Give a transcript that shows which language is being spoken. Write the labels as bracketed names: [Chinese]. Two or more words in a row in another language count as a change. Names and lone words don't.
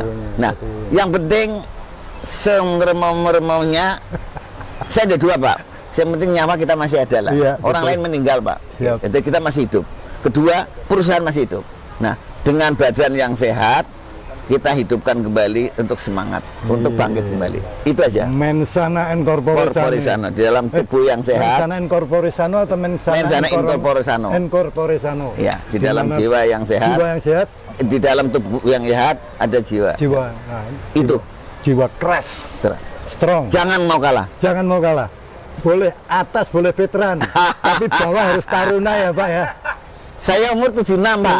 [Indonesian] Nah, yang penting sengeremau-ngeremaunya, saya ada 2, Pak. Yang penting nyawa kita masih ada lah. Iya, orang lain meninggal, Pak. Jadi kita masih hidup. Kedua, perusahaan masih hidup. Nah, dengan badan yang sehat, kita hidupkan kembali untuk semangat, untuk bangkit kembali. Itu aja. [Latin] Mensana in corpore sano. [Indonesian] Di dalam tubuh yang sehat. [Latin] Mensana in corpore sano atau mensana in corpore sano? In corpore sano. [Indonesian] Ya, di dalam jiwa yang sehat. Jiwa yang sehat. Di dalam tubuh yang sehat ada jiwa. Jiwa. Nah, itu. Jiwa keras. Strong. Jangan mau kalah. Jangan mau kalah. Boleh atas, boleh veteran. Tapi bawah harus taruna ya, Pak ya. Saya umur 76, Pak.